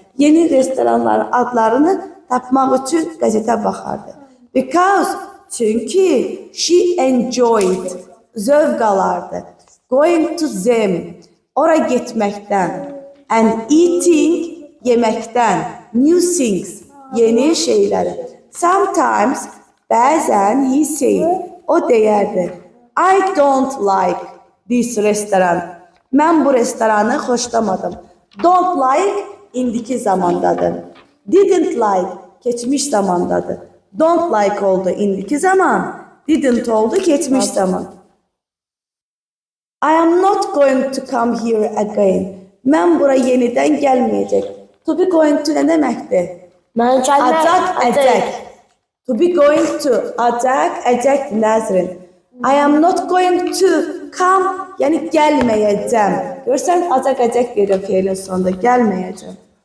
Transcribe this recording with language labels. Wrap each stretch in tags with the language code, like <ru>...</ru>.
<az>Yeni restoranların adlarını tapmaq üçün qəzetə baxardı.</az> <en>Because,</en> <az>çünki</az> <en>she enjoyed,</en> <az>zövq alardı.</az> <en>Going to them,</en> <az>ora getməkdən.</az> <en>And eating,</en> <az>yeməkdən.</az> <en>New things,</en> <az>yeni şeyləri.</az> <en>Sometimes,</en> <az>bəzən</az> <en>he said,</en> <az>o deyərdi.</az> <en>I don't like this restaurant.</en> <az>Mən bu restoranı xoşlamadım.</az> <en>Don't like,</en> <az>indiki zamandadır.</az> <en>Didn't like,</en> <az>keçmiş zamandadır.</az> <en>Don't like</en> <az>oldu indiki zaman. Didn't oldu keçmiş zaman.</az> <en>I am not going to come here again.</en> <az>Mən bura yenidən gəlməyəcək.</az> <en>To be going to</en> <az>nə deməkdir? Acaq, əcək.</az> <en>To be going to,</en> <az>acaq, əcək, nəzrin.</az> <en>I am not going to come,</en> <az>yəni gəlməyəcəm. Görsən, acaq, əcək verir feilin sonunda, gəlməyəcəm.</az>